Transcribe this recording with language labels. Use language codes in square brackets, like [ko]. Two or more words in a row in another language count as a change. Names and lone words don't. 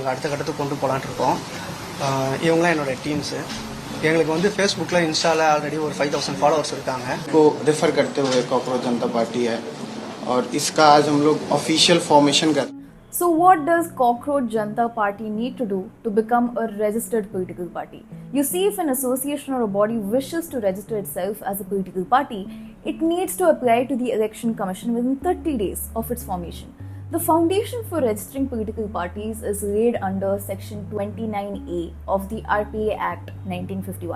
[ta] நாங்கள் அடுத்த கட்டத்துக்கு கொண்டு போகலான்ட்டு இருக்கோம். இவங்களாம் என்னோடய டீம்ஸு. எங்களுக்கு வந்து ஃபேஸ்புக்கில் இன்ஸ்டாவில் ஆல்ரெடி ஒரு 5000 ஃபாலோவர்ஸ் இருக்காங்க. [hi] को रेफर करते हुए कॉकरोच जनता पार्टी है और इसका आज हम लोग [en] official formation [hi] कर. [en] So what does Cockroach Janta Party need to do to become a registered political party? You see, if an association or a body wishes to register itself as a political party, it needs to apply to the Election Commission within 30 days of its formation. The foundation for registering political parties is laid under Section 29A of the RPA Act 1951.